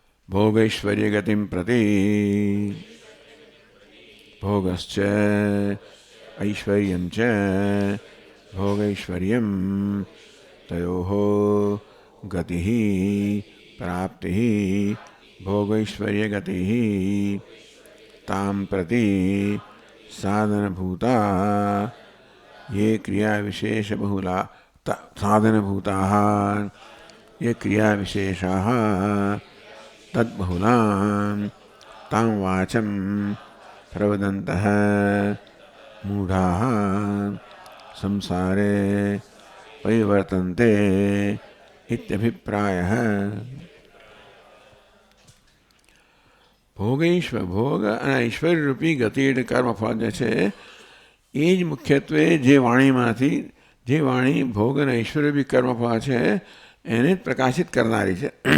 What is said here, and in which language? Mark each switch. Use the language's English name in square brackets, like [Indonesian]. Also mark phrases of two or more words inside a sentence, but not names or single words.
[Sanskrit] भोगैश्वर्यगतिं प्रति भोगश्च ऐश्वर्यं च भोगैश्वर्यं तयोः गतिः प्राप्तिः भोगैश्वर्यगतिः तां प्रति साधनभूता ये क्रियाविशेषबहुला साधनभूताः ये क्रियाविशेषाः तद्बहुलां तां वाचं प्रवदन्तः मूढाः संसारे परिवर्तन्ते इत्यभिप्रायः। [Gujarati] ભોગ અને ઐશ્વર્યરૂપી ગતિ એટલે કર્મફળ જે છે એ જ મુખ્યત્વે જે વાણીમાંથી જે વાણી ભોગ અને ઐશ્વર્યરૂપી કર્મફળ છે એને જ પ્રકાશિત કરનારી છે.